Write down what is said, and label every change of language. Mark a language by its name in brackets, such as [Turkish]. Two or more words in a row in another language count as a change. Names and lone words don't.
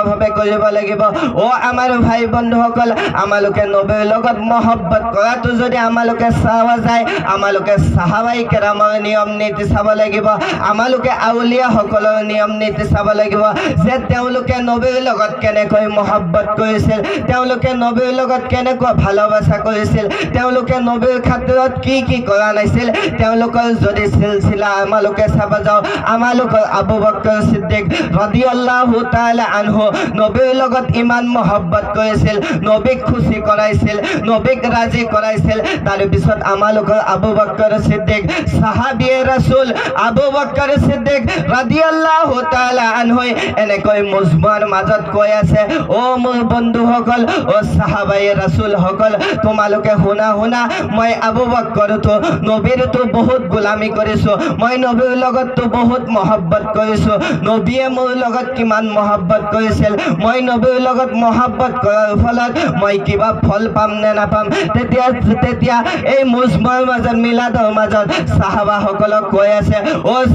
[Assamese] ভাবে কৰিব লাগিব ও আমাৰ ভাই বন্ধুসকল আমালোকে নবীৰ লগত মহব্বত কৰাটো যদি আমালোকে চাৱা যায় আমালোকে সাহাবাই কেৰামৰ নিয়ম নীতি চাব লাগিব আমালোকে আউলিয়া সকলৰ নিয়ম নীতি চাব লাগিব যে তেওঁলোকে নবীৰ লগত কেনেকৈ মহব্বত কৰিছিল তেওঁলোকে নবীৰ লগত কেনেকুৱা ভালোবাসা কৰিছিল তেওঁলোকে নবীৰ খাতিৰত কি কৰা নাছিল তেওঁলোকৰ যদি সিলসিলা আমালোকে চাব যাওঁ আমালোকৰ আবু বকৰ সিদ্দিক [Arabic] رضي الله تعالى عنه [Assamese] নবীৰ লগত ইমান মহব্বত কৰিছিল নবীক খুশি কৰাইছিল নবীক ৰাজি কৰাইছিল তাৰ পিছত আমালোকৰ আবু বকৰ সিদ্দিক সাহাবীয়ে ৰাসূল আবু বকৰ সিদ্দিক [Arabic] رضي الله تعالى عنه [Assamese] এনেকৈ মুজমাৰ মাজত কৈ আছে ও মোৰ বন্ধুসকল ও সাহাবায়ে ৰাসূল সকল তোমালোকে শুনা মই আবু বকৰ তো নবীৰ তো বহুত গোলামি কৰিছো মই নবীৰ লগত তো বহুত মহব্বত কৰিছো নবীয়ে মোৰ লগত কিমান মহব্বত কৰিছিল মই নবীৰ লগত মহব্বত কৰাৰ ফলত মই কিবা ফল পাম নে নাপাম তেতিয়া এই মুজমাৰ মাজত মিলাদৰ মাজত সাহাবা সকলক কৈ আছে ও